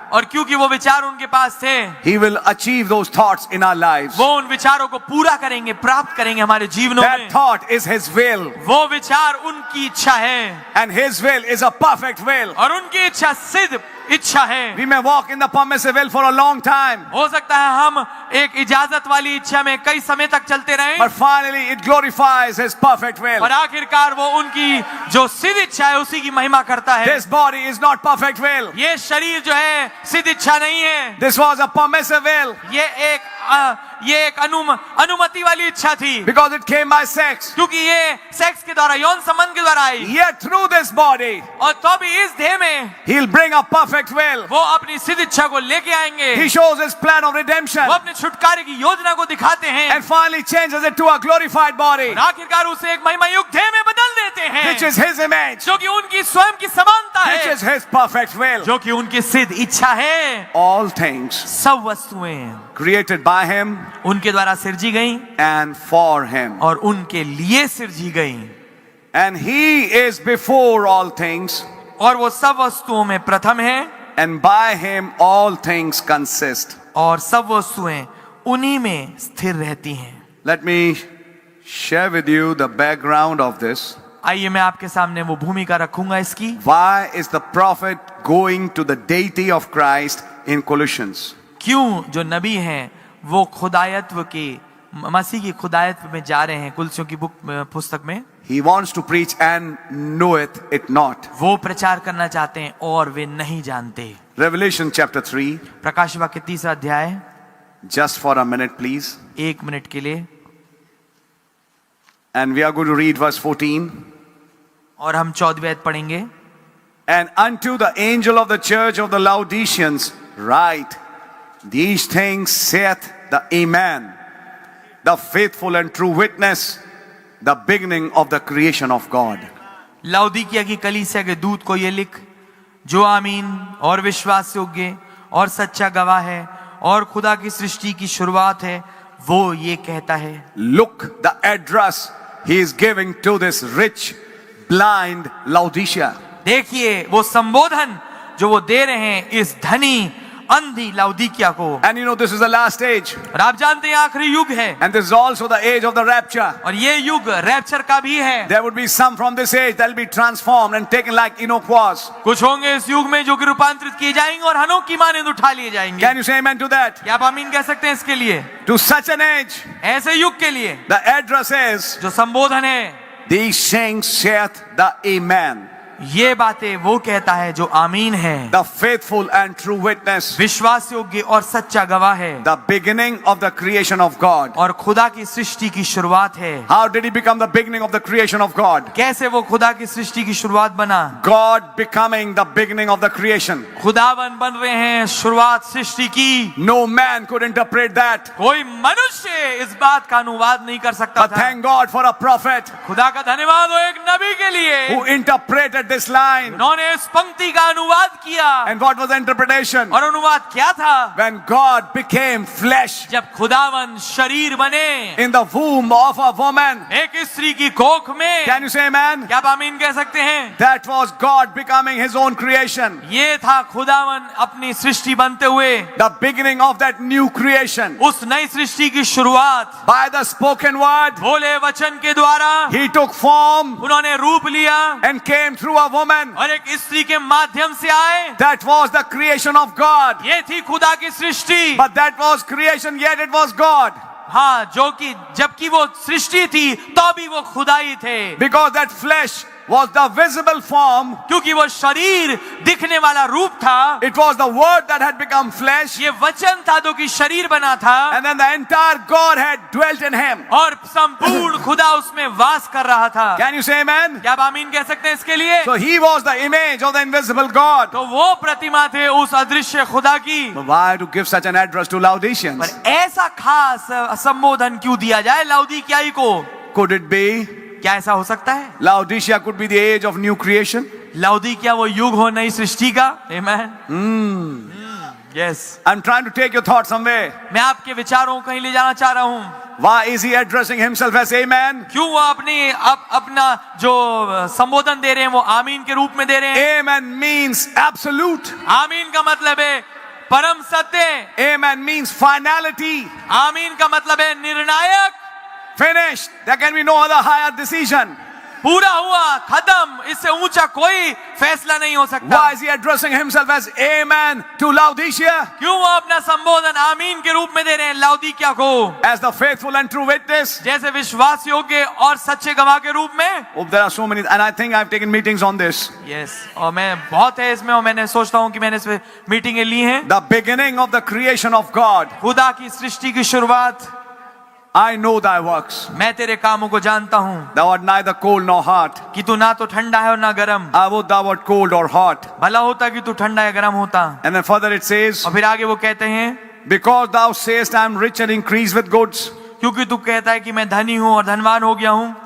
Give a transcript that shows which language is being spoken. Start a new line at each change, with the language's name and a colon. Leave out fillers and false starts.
Hindi: और क्योंकि वो विचार उनके पास थे,
English: He will achieve those thoughts in our lives.
Hindi: वो उन विचारों को पूरा करेंगे, प्राप्त करेंगे हमारे जीवनों
English: That
Hindi: में।
English: thought is His will.
Hindi: वो विचार उनकी इच्छा है,
English: And His will is a perfect will.
Hindi: और उनकी इच्छा सिद्ध इच्छा है।
English: We may walk in the permissive will for a long time,
Hindi: हो सकता है हम एक इजाजत वाली इच्छा में कई समय तक चलते रहें,
English: but finally it glorifies His perfect will.
Hindi: और आखिरकार वो उनकी जो सिद्ध इच्छा है उसी की महिमा करता है।
English: This body is not perfect will.
Hindi: ये शरीर जो है सिद्ध इच्छा नहीं है,
English: This was a permissive will
Hindi: ये एक अनुमति वाली इच्छा थी,
English: because it came by sex.
Hindi: क्योंकि ये सेक्स के द्वारा, यौन संबंध के द्वारा आई।
English: Yet through this body,
Hindi: और तो भी इस देह में
English: He'll bring a perfect will.
Hindi: वो अपनी सिद्ध इच्छा को लेके आएंगे,
English: He shows His plan of redemption
Hindi: वो अपने छुटकारे की योजना को दिखाते हैं,
English: and finally changes it to a glorified body,
Hindi: और आखिरकार उसे एक महिमा युक्त देह में बदल देते हैं,
English: which is His image,
Hindi: जो कि उनकी स्वयं की समानता
English: which
Hindi: है,
English: is His perfect will.
Hindi: जो कि उनकी सिद्ध इच्छा है।
English: All things
Hindi: सब वस्तुएं
English: created by Him
Hindi: उनके द्वारा सिरजी गई
English: and for Him.
Hindi: और उनके लिए सिरजी गई,
English: And He is before all things,
Hindi: और वो सब वस्तुओं में प्रथम है,
English: and by Him all things consist.
Hindi: और सब वस्तुएं उन्हीं में स्थिर रहती हैं।
English: Let me share with you the background of this.
Hindi: आइए मैं आपके सामने वो भूमिका रखूंगा इसकी।
English: Why is the prophet going to the deity of Christ in Colossians?
Hindi: क्यों जो नबी हैं वो खुदायत्व के, मसीह की खुदायत्व में जा रहे हैं कुलसियों की पुस्तक में?
English: He wants to preach and knoweth it not.
Hindi: वो प्रचार करना चाहते हैं और वे नहीं जानते।
English: Revelation chapter 3.
Hindi: प्रकाश वाक्य 3 अध्याय,
English: Just for a minute, please.
Hindi: 1 minute के लिए,
English: And we are going to read verse 14.
Hindi: और हम 14वें आयत पढ़ेंगे।
English: And unto the angel of the church of the Laodiceans write, these things saith the Amen, the faithful and true witness, the beginning of the creation of God.
Hindi: लाउदीकिया की कलीसिया के दूत को ये लिख, जो आमीन और विश्वास योग्य और सच्चा गवाह है और खुदा की सृष्टि की शुरुआत है, वो ये कहता है।
English: Look the address he is giving to this rich, blind Laodicea.
Hindi: देखिए वो संबोधन जो वो दे रहे हैं इस धनी अंधी लाउदीकिया को।
English: And you know this is the last age.
Hindi: और आप जानते हैं आखिरी युग है,
English: And this is also the age of the rapture.
Hindi: और ये युग रैप्चर का भी है।
English: There would be some from this age that will be transformed and taken like Enoch was.
Hindi: कुछ होंगे इस युग में जो कि रूपांतरित किए जाएंगे और हनोक की मानंद उठा लिए जाएंगे।
English: Can you say amen to that?
Hindi: क्या आप आमीन कह सकते हैं इसके लिए?
English: To such an age,
Hindi: ऐसे युग के लिए
English: the address is,
Hindi: जो संबोधन है,
English: these things saith the Amen,
Hindi: ये बातें वो कहता है जो आमीन है,
English: the faithful and true witness,
Hindi: विश्वास योग्य और सच्चा गवाह है,
English: the beginning of the creation of God.
Hindi: और खुदा की सृष्टि की शुरुआत है।
English: How did he become the beginning of the creation of God?
Hindi: कैसे वो खुदा की सृष्टि की शुरुआत बना?
English: God becoming the beginning of the creation.
Hindi: खुदावन बन रहे हैं शुरुआत सृष्टि की।
English: No man could interpret that.
Hindi: कोई मनुष्य इस बात का अनुवाद नहीं कर सकता
English: But
Hindi: था।
English: thank God for a prophet
Hindi: खुदा का धन्यवाद हो एक नबी के लिए,
English: who interpreted this line.
Hindi: उन्होंने इस पंक्ति का अनुवाद किया।
English: And what was the interpretation?
Hindi: और अनुवाद क्या था?
English: When God became flesh
Hindi: जब खुदावन शरीर बने
English: in the womb of a woman.
Hindi: एक स्त्री की कोख में।
English: Can you say amen?
Hindi: क्या आप आमीन कह सकते हैं?
English: That was God becoming his own creation.
Hindi: ये था खुदावन अपनी सृष्टि बनते हुए,
English: The beginning of that new creation.
Hindi: उस नई सृष्टि की शुरुआत
English: By the spoken word,
Hindi: बोले वचन के द्वारा
English: he took form
Hindi: उन्होंने रूप लिया
English: and came through a woman.
Hindi: और एक स्त्री के माध्यम से आए।
English: That was the creation of God.
Hindi: ये थी खुदा की सृष्टि।
English: But that was creation, yet it was God.
Hindi: हाँ, जो कि जबकि वो सृष्टि थी तो भी वो खुदा ही थे।
English: Because that flesh was the visible form.
Hindi: क्योंकि वो शरीर दिखने वाला रूप था।
English: It was the word that had become flesh.
Hindi: ये वचन था जो कि शरीर बना था।
English: And then the entire Godhead dwelt in him.
Hindi: और संपूर्ण खुदा उसमें वास कर रहा था।
English: Can you say amen?
Hindi: क्या आप आमीन कह सकते हैं इसके लिए?
English: So he was the image of the invisible God.
Hindi: तो वो प्रतिमा थे उस अदृश्य खुदा की।
English: But why to give such an address to Laodiceans?
Hindi: पर ऐसा खास संबोधन क्यों दिया जाए लाउदीकियाई को?
English: Could it be
Hindi: क्या ऐसा हो सकता है?
English: Laodicea could be the age of new creation?
Hindi: लाउदीकिया वो युग हो नई सृष्टि का।
English: Amen. Yes. I'm trying to take your thoughts somewhere.
Hindi: मैं आपके विचारों को कहीं ले जाना चाह रहा हूँ।
English: Why is he addressing himself as Amen?
Hindi: क्यों वो अपना जो संबोधन दे रहे हैं वो आमीन के रूप में दे रहे हैं?
English: Amen means absolute.
Hindi: आमीन का मतलब है परम सत्य।
English: Amen means finality.
Hindi: आमीन का मतलब है निर्णायक।
English: Finished. There can be no other higher decision.
Hindi: पूरा हुआ, खत्म, इससे ऊंचा कोई फैसला नहीं हो सकता।
English: Why is he addressing himself as Amen to Laodicea?
Hindi: क्यों वो अपना संबोधन आमीन के रूप में दे रहे हैं लाउदीकिया को?
English: As the faithful and true witness?
Hindi: जैसे विश्वास योग्य और सच्चे गवाह के रूप में।
English: Oh, there are so many, and I think I've taken meetings on this. Yes,
Hindi: और मैं बहुत है इसमें, और मैंने सोचता हूँ कि मैंने इसमें मीटिंगें ली हैं।
English: The beginning of the creation of God.
Hindi: खुदा की सृष्टि की शुरुआत।
English: I know thy works.
Hindi: मैं तेरे कामों को जानता हूँ
English: Thou art neither cold nor hot.
Hindi: कि तू ना तो ठंडा है और ना गर्म।
English: I would thou art cold or hot.
Hindi: भला होता कि तू ठंडा या गर्म होता।
English: And then further it says,
Hindi: और फिर आगे वो कहते हैं,
English: because thou sayest I am rich and increase with goods,
Hindi: क्योंकि तू कहता है कि मैं धनी हूँ और धनवान हो गया हूँ